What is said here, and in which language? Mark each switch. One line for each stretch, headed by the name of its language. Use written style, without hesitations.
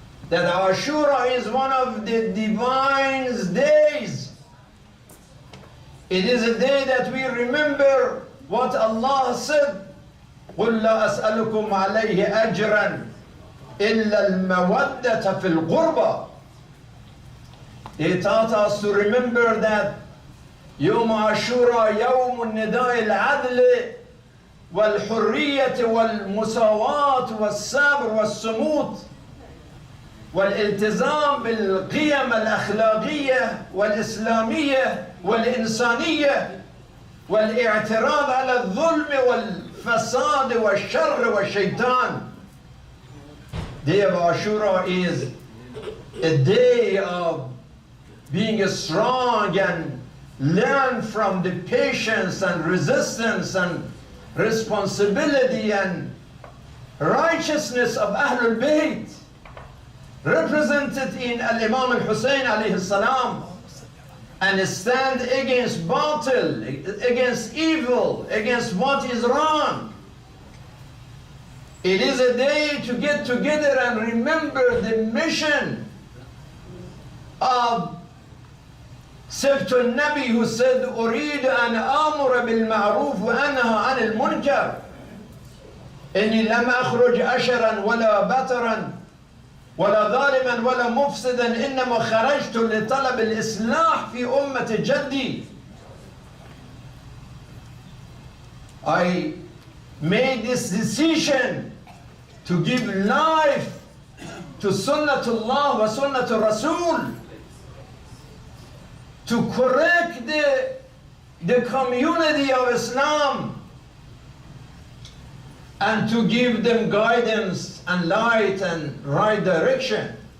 English: That Ashura is one of the divine days. It is a day that we remember what Allah said,
Arabic: قُلْ لَا أَسْأَلُكُمْ عَلَيْهِ أَجْرًا إِلَّا الْمَوَدَّةَ فِي الْغُرْبَةِ.
English: They taught us to remember that
Arabic: يوم عاشوراء يوم النداء العدل والحرية والمساواة والصبر والصمود. والالتزام بالقيم الأخلاقية والإسلامية والإنسانية والاعتراض على الظلم والفساد والشر والشيطان.
English: Day of Ashura is a day of being strong and learn from the patience and resistance and responsibility and righteousness of Ahlul Bayt, represented in Imam al-Hussein alayhi salam, and stand against batil, against evil, against what is wrong. It is a day to get together and remember the mission of
Arabic: سبت النبي
English: who said
Arabic: أريد أن آمر بالمعروف وأنهى عن المنكر إني لم أخرج أشرا ولا بطرا ولا ظالما ولا مفسدا إنما خرجت لطلب الإصلاح في أمة جدي.
English: I made this decision to give life to Sunnatullah wa Sunnatul Rasul, to correct the community of Islam and to give them guidance and light and right direction.